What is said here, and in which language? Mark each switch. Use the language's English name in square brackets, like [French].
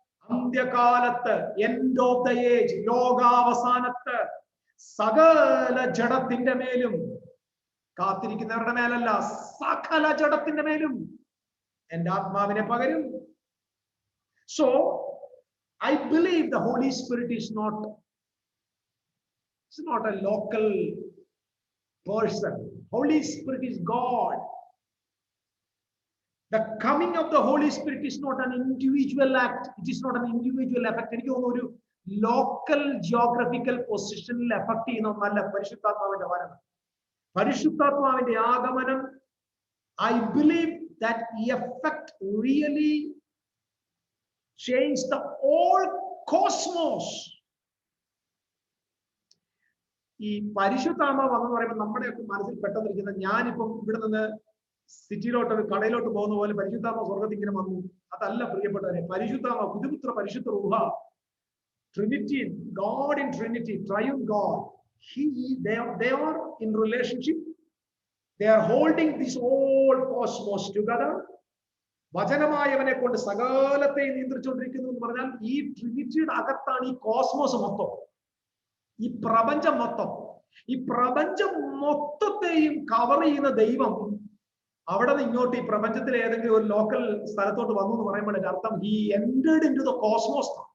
[Malayalam] അന്ത്യകാലത്ത്, [English] end of the age, [Malayalam] ലോകാവസാനത്ത് സകല ജഡത്തിന്റെ മേലും, കാത്തിരിക്കുന്നവരുടെ മേലല്ല, സകല ജഡത്തിന്റെ മേലും എന്റെ ആത്മാവിനെ പകരും. [English] So I believe the holy spirit is not a local person. Holy Spirit is God. The coming of the Holy Spirit is not an individual act. It is not an individual effect. [Malayalam] എനിക്ക് തോന്നുന്നു ഒരു local geographical പൊസിഷനിൽ effect ചെയ്യുന്ന ഒന്നല്ല പരിശുദ്ധാത്മാവിന്റെ വരവ്. പരിശുദ്ധാത്മാവിന്റെ ആഗമനം, [English] I believe that effect really changed the whole cosmos. [Malayalam] ഈ പരിശുദ്ധാത്മാവ് വന്നെന്ന് പറയുമ്പോൾ നമ്മുടെയൊക്കെ മനസ്സിൽ പെട്ടെന്നിരിക്കുന്നത്, ഞാനിപ്പം ഇവിടെ നിന്ന് സിറ്റിയിലോട്ട്, ഒരു കടയിലോട്ട് പോകുന്ന പോലെ പരിശുദ്ധാത്മാവ് സ്വർഗത്തിൽ ഇങ്ങനെ വന്നു. അതല്ല പ്രിയപ്പെട്ടവരെ. പരിശുദ്ധാത്മാവ്, പുതുപുത്ര പരിശുദ്ധ റൂഹ, Trinity, [English] God in Trinity, triune God. They are in relationship. They are holding this whole cosmos together. [Malayalam] വചനമായവനെ കൊണ്ട് സകലത്തെ നിയന്ത്രിച്ചുകൊണ്ടിരിക്കുന്നു എന്ന് പറഞ്ഞാൽ ഈ ട്രിനിറ്റിയുടെ അകത്താണ് ഈ കോസ്മോസ് മൊത്തം, ഈ പ്രപഞ്ചം മൊത്തം. ഈ പ്രപഞ്ചം മൊത്തത്തെയും കവർ ചെയ്യുന്ന ദൈവം അവിടെ നിന്ന് ഇങ്ങോട്ട് ഈ പ്രപഞ്ചത്തിലെ ഏതെങ്കിലും ഒരു ലോക്കൽ സ്ഥലത്തോട്ട് വന്നു എന്ന് പറയുമ്പോൾ അർത്ഥം [English] he entered into the cosmos.